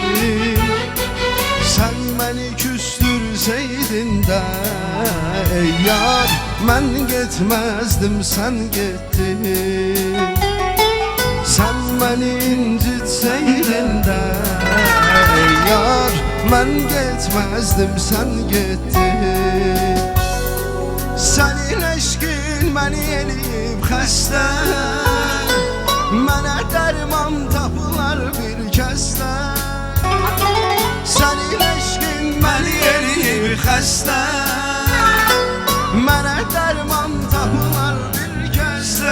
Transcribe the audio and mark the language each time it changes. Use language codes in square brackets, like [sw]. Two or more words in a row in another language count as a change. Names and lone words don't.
[tr] Sen beni küstürseydin de ey yar, ben gitmezdim, sen gittin. Sen beni incitseydin de ey yar, ben gitmezdim, sen gittin. [az] Senin eşkin beni eləyib xəstə, mənə dərman tapılar bir kəsdə. Senin eşkin beni eləyib xəstə, mənə dərman tapılar bir kəsdə.